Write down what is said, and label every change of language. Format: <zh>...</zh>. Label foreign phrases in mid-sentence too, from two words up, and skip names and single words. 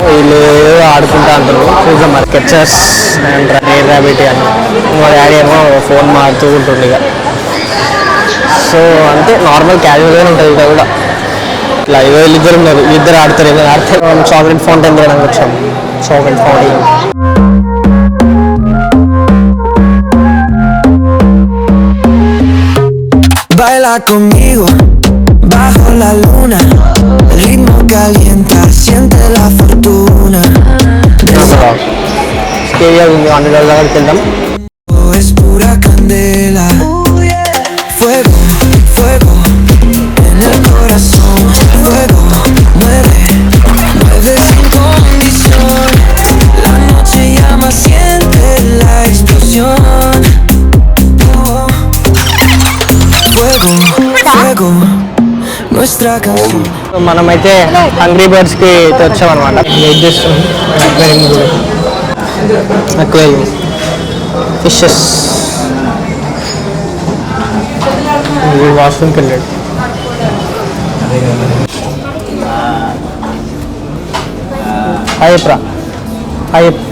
<te>వీళ్ళు ఆడుకుంటా అంటారు చూద్దాం మరి కెచర్స్ అండ్ రేర్ ర్యాబిట్ అని మా డాడీ ఏమో ఫోన్ మాడుతూ ఉంటుంది ఇక. సో అంతే</te> <en>normal casualగానే</en> <te>ఉంటుంది ఇక్కడ కూడా. ఇట్లా వీళ్ళిద్దరు ఉన్నారు, ఇద్దరు ఆడతారు. ఇద్దరు ఆడితే</te> <en>chocolate fountain</en> <te>చేయడానికి వచ్చాము.</te> <en>chocolate fountain</en> <es>Baila conmigo bajo la luna, el ritmo calienta, siente la fortuna.</es> <te>స్టేడియం ఉంది, $100 దగ్గరికి వెళ్దాం.</te> <es>Es pura candela, fuego, fuego en el corazón, fuego, mueve, mueve sin condición. La noche llama, siente la explosión. Oh. Fuego, fuego, nuestra canción.</es> <te>మనమైతే హంగ్రీ బర్డ్స్కి వచ్చామన్నమాట. వెయిట్ చేస్తున్నాం.</te> <en>aquarium fishes.</en> <te>వాష్రూమ్కి వెళ్ళాడు. హాయప్రా హాయ్.</te>